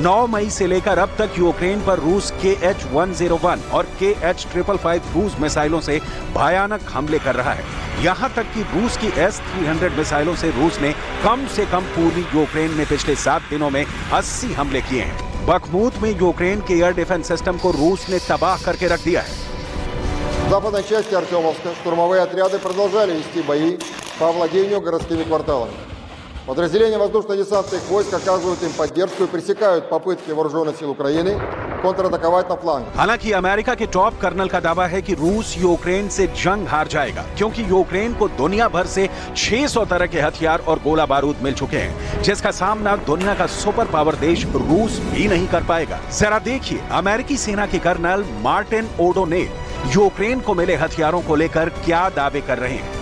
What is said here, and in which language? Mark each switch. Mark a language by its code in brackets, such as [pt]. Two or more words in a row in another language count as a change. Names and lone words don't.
[hi] 9 मई से लेकर अब तक यूक्रेन पर रूस KH-101 और KH-555 क्रूज मिसाइलों से भयानक हमले कर रहा है। यहां तक कि रूस की S-300 मिसाइलों से रूस ने कम पूर्वी यूक्रेन में पिछले 7 दिनों में 80 हमले किए हैं। बखमूत में यूक्रेन के [en] air defense system [hi] को रूस ने तबाह करके रख दिया है। [ru] В западной части Артемовска штурмовые отряды продолжали вести бои по овладению городскими кварталами. Подразделения воздушно-десантных войск оказывают им поддержку и пресекают попытки вооруженных сил Украины контратаковать на флангах. [hi] हालांकि अमेरिका के [en] top colonel [hi] का दावा है कि रूस यूक्रेन से जंग हार जाएगा, क्योंकि यूक्रेन को दुनिया भर से 600 तरह के हथियार और गोला बारूद मिल चुके हैं, जिसका सामना दुनिया का [en] super power [hi] देश रूस भी नहीं कर पाएगा। जरा देखिए अमेरिकी सेना के कर्नल मार्टिन ओडोनेल यूक्रेन को मिले हथियारों को लेकर क्या दावे कर रहे हैं।